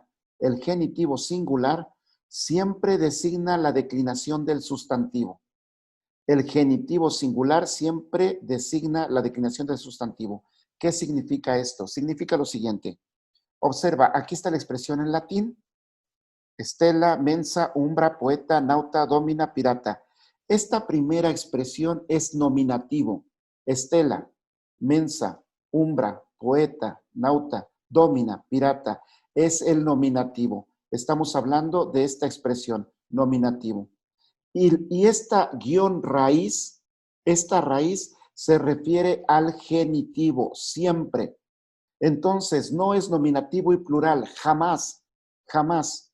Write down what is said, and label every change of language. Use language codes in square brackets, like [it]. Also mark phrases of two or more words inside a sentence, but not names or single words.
[es] El genitivo singular siempre designa la declinación del sustantivo. El genitivo singular siempre designa la declinación del sustantivo. ¿Qué significa esto? Significa lo siguiente. Observa, aquí está la expresión en latín. Estela, [la] mensa, umbra, poeta, nauta, domina, [es] pirata. Esta primera expresión es nominativo. Estela, [la] mensa, umbra, poeta, nauta, domina, [es] pirata. Es el nominativo. Estamos hablando de esta expresión, nominativo. Y esta raíz se refiere al genitivo, siempre. Entonces, no es nominativo y plural, jamás, jamás.